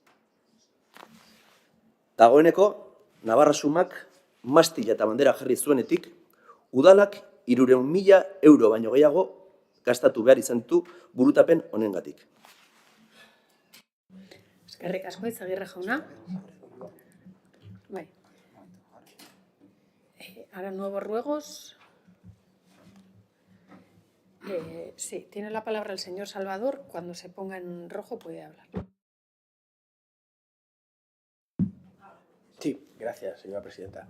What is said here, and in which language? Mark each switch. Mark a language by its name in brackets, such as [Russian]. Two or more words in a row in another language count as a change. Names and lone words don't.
[Basque] Dagoeneko, Navarra Sumak mastila eta bandera jarri zuenetik, udalak 300.000 euro baino gehiago gastatu behar izan ditu burutapen honengatik. Eskerrik asko, Izagirre jauna. Bai. [Spanish] Ahora nuevos ruegos. Sí, tiene la palabra el señor Salvador. Cuando se ponga en rojo puede hablar. Sí, gracias, señora presidenta.